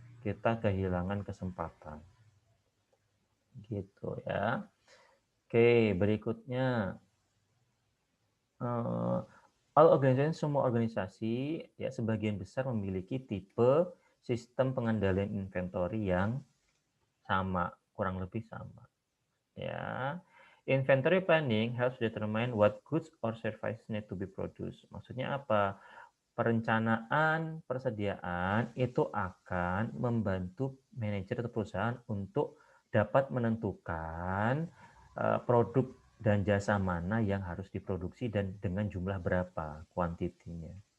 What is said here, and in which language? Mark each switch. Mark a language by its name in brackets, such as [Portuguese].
[Indonesian] Kita kehilangan kesempatan. Gitu ya. Oke, berikutnya. [English] All organization, [Indonesian] semua organisasi ya sebagian besar memiliki tipe sistem pengendalian inventory yang sama, kurang lebih sama. Ya. [English] Inventory planning helps determine what goods or services need to be produced. [Indonesian] Maksudnya apa? Perencanaan persediaan itu akan membantu manajer atau perusahaan untuk dapat menentukan produk dan jasa mana yang harus diproduksi dan dengan jumlah berapa kuantitinya.